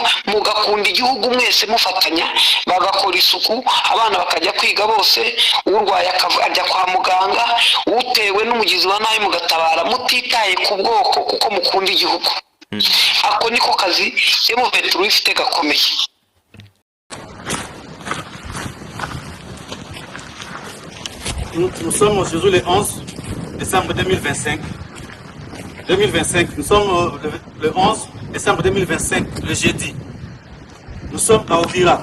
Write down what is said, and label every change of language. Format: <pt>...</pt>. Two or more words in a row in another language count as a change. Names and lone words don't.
<rw>Mugakunda igihugu mwese mufatanya bagakora isuku abana bakajya kwiga bose urwaye akajya kwa muganga utewe n'umugizi wa nabi mugatabara mutitaye ku bwoko kuko mukunda igihugu. Ako niko kazi M23 ifite gakomeye.</rw> <fr>Nous sommes aujourd'hui le 11 décembre 2025. Nous sommes le 11 décembre 2025, le jeudi. Nous sommes à Uvira.</fr>